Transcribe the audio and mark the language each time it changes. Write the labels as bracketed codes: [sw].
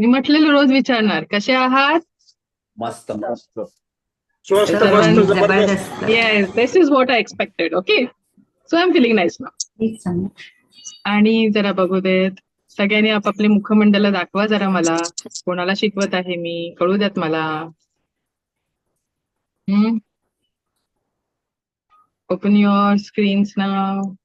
[mr] मी म्हटलेलं रोज विचारणार, कसे आहात? मस्त मस्त स्वस्त मस्त सर्वांनी जबरदस्त. [en] Yes, this is what I expected. Okay, so I am feeling nice now. [mr] आणि जरा बघू देत, सगळ्यांनी आपापले मुखमंडल दाखवा जरा मला. कोणाला शिकवत आहे मी, कळू द्यात मला. [en] Open your screens now.